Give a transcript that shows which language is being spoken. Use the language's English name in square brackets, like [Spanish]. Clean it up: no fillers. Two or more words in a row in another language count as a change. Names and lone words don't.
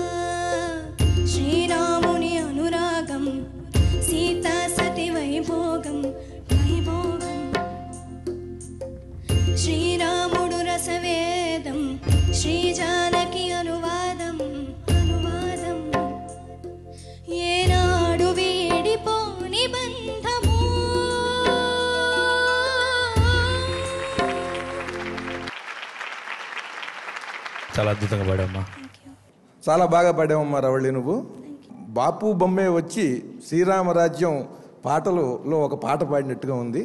[Telugu] శ్రీరాముని అనురాగం సీత సతి వైభోగం వైభోగం శ్రీరాముడు రసవేదం శ్రీ జానకి అనువాదం అనువాదం ఏనాడు వీడిపోని బంధము చాలా అద్భుతంగా పాడామ్మా. చాలా బాగా పాడావమ్మా రవళి. నువ్వు బాపు బొమ్మే వచ్చి శ్రీరామరాజ్యం పాటలలో ఒక పాట పాడినట్టుగా ఉంది.